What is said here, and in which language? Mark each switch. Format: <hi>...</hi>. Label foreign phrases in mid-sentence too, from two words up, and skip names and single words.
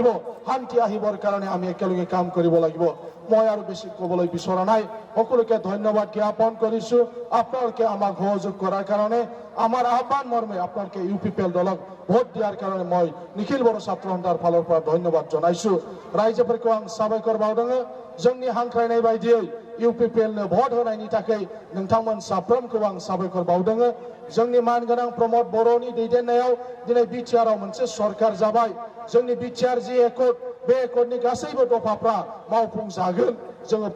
<as>শান্তি আহিবৰ কাৰণে আমি একেলগে কাম কৰিব লাগিব। মই আৰু বেছি ক'বলৈ বিচৰা নাই, সকলোকে ধন্যবাদ জ্ঞাপন কৰিছোঁ আপোনালোকে আমাক সহযোগ কৰাৰ কাৰণে। আমাৰ আহ্বান মৰ্মে আপোনালোকে UPPL দলক ভোট দিয়াৰ কাৰণে মই নিখিল बড়ो ছাত্ৰ সন্থাৰ ফালৰ পৰা ধন্যবাদ জনাইছোঁ।</as> <brx>रायजोफोरखौ आं साबायखर बावदों। जोंनि हांख्रायनाय बायदियै UPPL नो भट होनायनि थाखाय नोंथांमोन साफ्रोमखौ आं साबायखर बावदों जोंनि मानगोनां प्रमद बर'नि दैदेननायाव दिनै बिटिआर आव मोनसे सरकार जाबाय जोंनि बिटिआर जि एकर्ड बे एकर्डनि गासैबो दफाफ्रा मावफुंजागोन जोङो</brx>